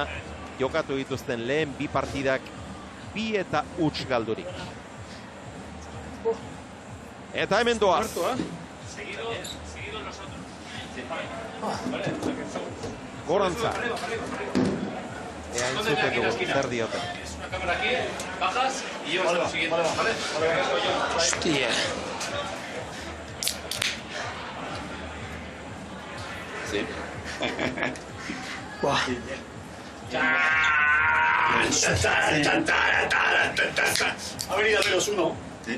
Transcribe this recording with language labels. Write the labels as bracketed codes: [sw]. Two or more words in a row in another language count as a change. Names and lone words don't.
[eu] Jokatu dituzten lehen 2 partidak 2 eta 1 galdurik. Eta hemen doaz. Gorantza. Ea entzuten dugu, zer dioten. [es] Una cámara aquí, bajas y yo lo siguiente, ¿vale? Hostia. Sí. Buah. Ha venido a menos 1. ¿Sí?